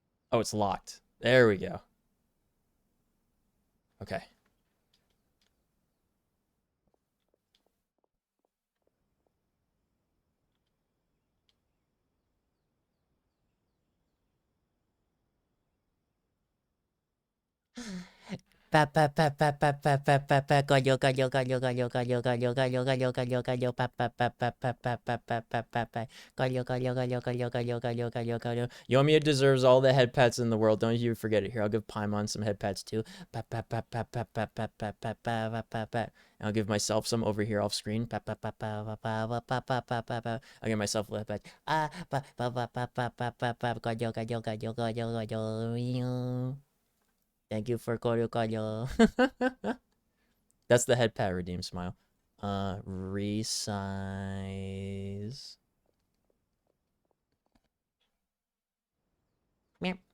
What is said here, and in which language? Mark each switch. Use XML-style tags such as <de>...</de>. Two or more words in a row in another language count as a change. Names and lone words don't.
<en>Oh, it's locked. There we go. Okay. Pa pa pa pa pa pa pa pa pa gallo gallo gallo gallo gallo gallo gallo gallo gallo gallo pa pa pa pa pa pa pa pa pa pa pa gallo gallo gallo gallo gallo gallo gallo gallo. Yoimiya deserves all the head pats in the world. Don't you forget it. Here, I'll give Paimon some head pats too. Pa pa pa pa pa pa pa pa pa pa pa pa. And I'll give myself some over here off screen. Pa pa pa pa pa pa pa pa pa pa pa. I'll give myself a head pat. Ah pa pa pa pa pa pa pa pa gallo gallo gallo gallo gallo. Thank you for Koryo. That's the head pat redeem smile. Resize. Meow.</en>